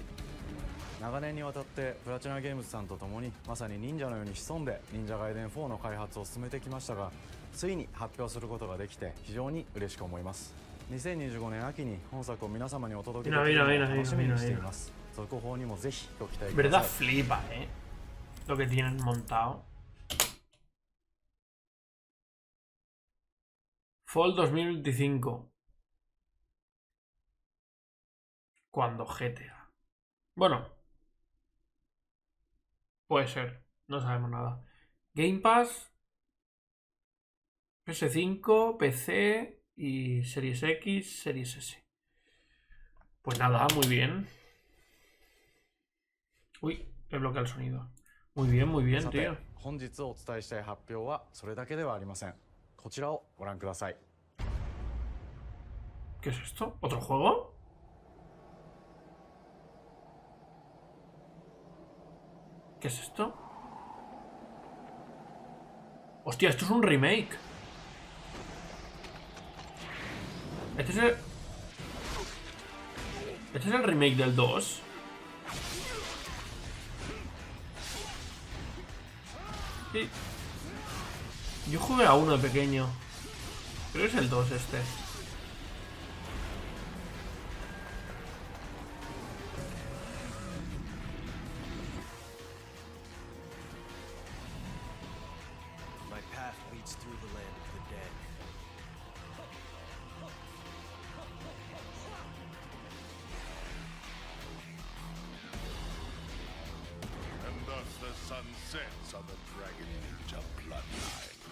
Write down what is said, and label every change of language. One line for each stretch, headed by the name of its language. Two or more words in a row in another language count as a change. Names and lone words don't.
Japanese: 長年にわたってプラチナゲームズさんと共にまさに忍者のように潜んで忍者ガイデン4の開発を進めてきましたが、ついに発表することができて非常に嬉しく思います。2025年秋に本作を皆様にお届けできるのを楽しみにしています。続報にもぜひご期待くだ
Spanish: Verdad
Japanese: さい。
Spanish: flipa, lo que tienen montado.
English: Fall 2025.
Spanish: Cuando GTA. Bueno. Puede ser. No sabemos nada. Game Pass. PS5, PC y Series X, Series S. Pues nada, muy bien. Uy, he bloqueado el sonido. Muy bien,
Japanese: さて
Spanish: tío.
Japanese: 本日お伝えしたい発表はそれだけではありません。こちらをご覧ください。
Spanish: ¿Qué es esto? ¿Otro juego? ¿Qué es esto? Hostia, esto es un remake. Este es el remake del 2. Sí. Yo jugué a uno de pequeño. Creo que es el 2 este.
English: My path leads through the land of the dead. And thus the sun sets on the Dragon Ninja bloodline.